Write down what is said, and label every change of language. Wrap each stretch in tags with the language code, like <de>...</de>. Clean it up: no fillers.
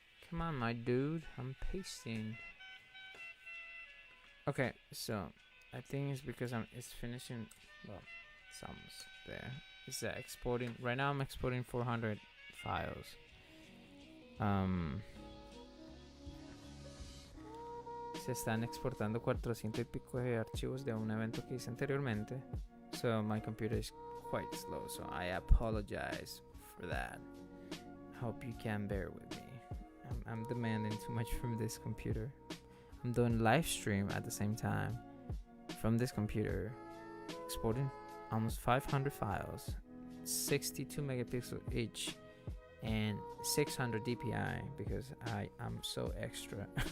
<en>Come on, my dude. I'm pasting. Okay, so I think it's because it's finishing. Well, it's almost there. It's exporting. Right now, I'm exporting 400 files.</en> <es>Se están exportando 400 y pico de archivos de un evento que hice anteriormente.</es> <en>So my computer is quite slow, so I apologize for that. Hope you can bear with me. I'm demanding too much from this computer. I'm doing live stream at the same time from this computer, exporting almost 500 files, 62 megapixels each, and 600 DPI because I am so extra.</en>